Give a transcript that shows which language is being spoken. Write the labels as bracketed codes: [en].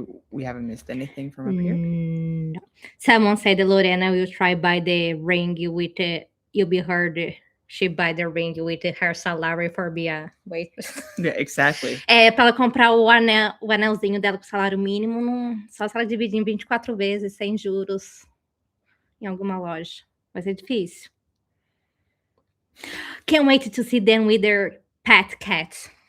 [en] We haven't missed anything from up here? No. Someone said Lorena will try buy the ring with you'll be heard. She buy the ring with her salary for be a waitress. Yeah, exactly. [pt] Para ela comprar o anelzinho dela com salário mínimo, só se ela dividir em 24 vezes, sem juros, em alguma loja. Vai ser difícil. [en] Can't wait to see them with their pet cats.